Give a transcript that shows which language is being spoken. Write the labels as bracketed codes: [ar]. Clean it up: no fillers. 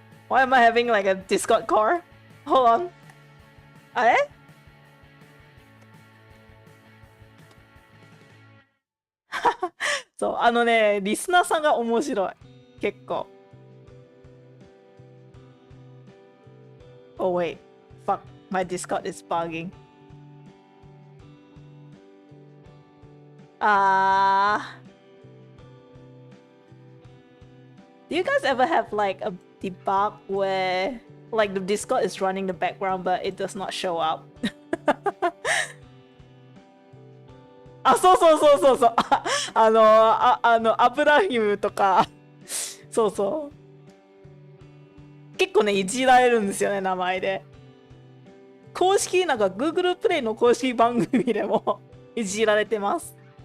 [en] Why am I having like a Discord call? Hold on. [ja] あれそう、リスナーさんが面白い。結構。 [en] Oh wait. Fuck. My Discord is bugging. あー。 Do you guys ever have like a debug where like the Discord is running the background but it does not show up? [ja] あ、そうそうそうそうそう。アブラヒムとか、そうそう。結構ね、いじられるんですよね、名前で。公式、なんか Google プレイの公式番組でもいじられてます。